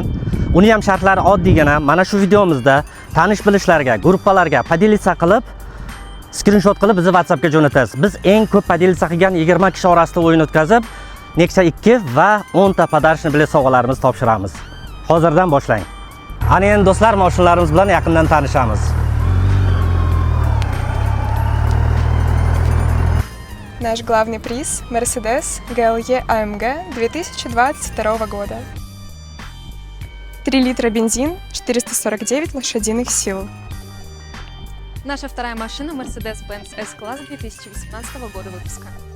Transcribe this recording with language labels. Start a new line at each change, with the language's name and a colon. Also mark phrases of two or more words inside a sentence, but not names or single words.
Uzbek: Uni ham shartlari oddiygina mana shu videomizda tanish bilishlarga, gruppalarga podelиться qilib, skrinshot qilib bizni WhatsAppga jo'natasiz. Biz eng ko'p podelиться qilgan 20 kishi orasida o'yin o'tkazib, Nexia 2 va 10 ta podarishni bilet sovg'alarimizni topshiramiz. Hozirdan boshlang. Ana endi do'stlar, mashinalarimiz bilan yaqindan tanishamiz.
Russian: Наш главный приз – Mercedes GLE AMG 2022 года. 3 литра бензин, 449 лошадиных сил. Наша вторая машина Mercedes-Benz S-класс 2018 года выпуска.